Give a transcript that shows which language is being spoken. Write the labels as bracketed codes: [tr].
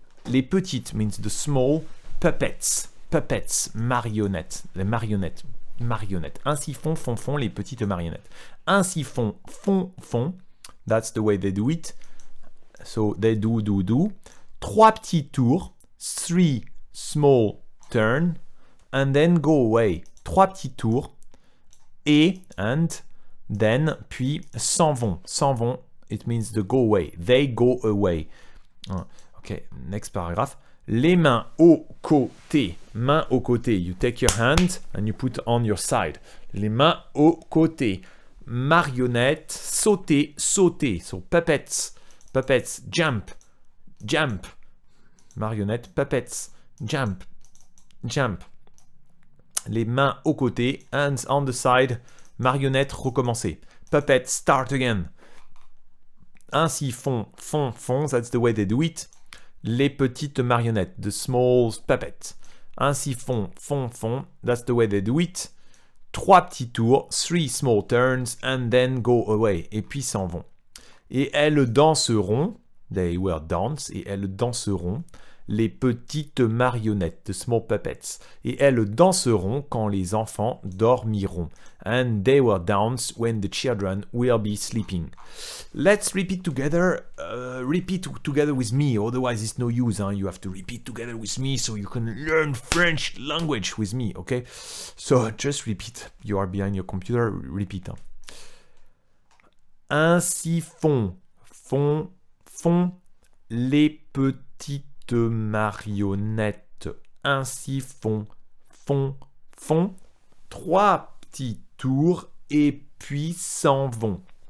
[fr] Les petites [en] means the small puppets. Puppets, [fr] marionnettes. Les marionnettes. Marionnettes. Ainsi font, font, font les petites marionnettes. Ainsi font, font, font. [en] That's the way they do it. So they do. [fr] Trois petits tours. [en] Three small turn. And then go away. [fr] Trois petits tours. Et, [en] and, then, [fr] puis, s'en vont. S'en vont, [en] it means the go away. They go away. Okay, next paragraph. [fr] Les mains au côté. Mains au côté. [en] You take your hand and you put on your side. [fr] Les mains au côté. Marionnettes. Sauter, sauter. [en] So puppets. Puppets. Jump. Jump. [fr] Marionnettes. [en] Puppets. Jump. Jump. [fr] Les mains au côté. [en] Hands on the side. [fr] Marionnettes. Recommencer. [en] Puppets. Start again. [fr] Ainsi font, font, font. [en] That's the way they do it. [fr] Les petites marionnettes, [en] the small puppets. [fr] Ainsi font, font, font. [en] That's the way they do it. [fr] Trois petits tours, [en] three small turns, and then go away. [fr] Et puis s'en vont. Et elles danseront, [en] they will dance, [fr] et elles danseront, les petites marionnettes, [en] the small puppets. [fr] Et elles danseront quand les enfants dormiront. [en] And they will dance when the children will be sleeping. Let's repeat together. Repeat together with me, otherwise it's no use. You have to repeat together with me so you can learn French language with me, okay? So just repeat. You are behind your computer, repeat. [fr] Ainsi font, font, font les petites marionnettes. Ainsi font, font, font. Trois petits tours et puis s'en vont.